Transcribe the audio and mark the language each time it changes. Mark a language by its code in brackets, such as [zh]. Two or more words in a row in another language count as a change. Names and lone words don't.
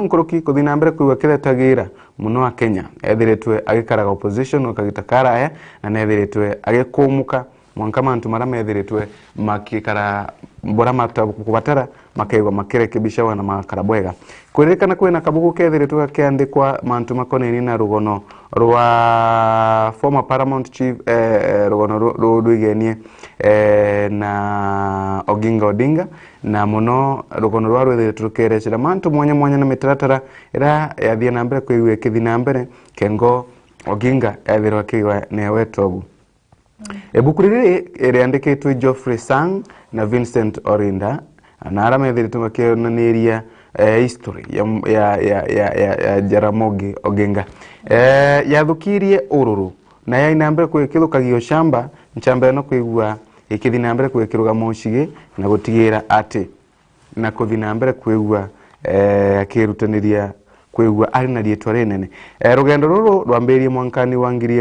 [mer] nkoroki kuthina mbere kwa kiretagira muno wa Kenya ethiretwe agikaraga opposition okagitakara na nethiretwe agikumuka mwanka mantu mara methiretwe makikara bora kubatara makaigwa makirekebisha wana makarabwega kuririkana kwina kabugu kethiretwe kiandikwa mantu makoneni na rugono rwa [en] former paramount chief [mer] rugono rwigenie na Odinga na muno rugono rwa rwethiretwe kerecera mantu mwanya na mitaratara ira yathie na mbere kwigwe kithina mbere Kengo Odinga ethirwa kiwa newetogu ebuku riri riandikitwe Geoffrey Sang na Vincent Orinda na ara methiretwe makionaniria history ya Jaramogi Odinga yathukirie ururu na yaina mbere kwikithukagio shamba nchamba no kwigua ikithina mbere kwikiruga moshige na gutigira ati na kuthina mbere kwigua akirutaniria kwigua ari na rietwa rinene rugendo ruru rwambirie mwankani wa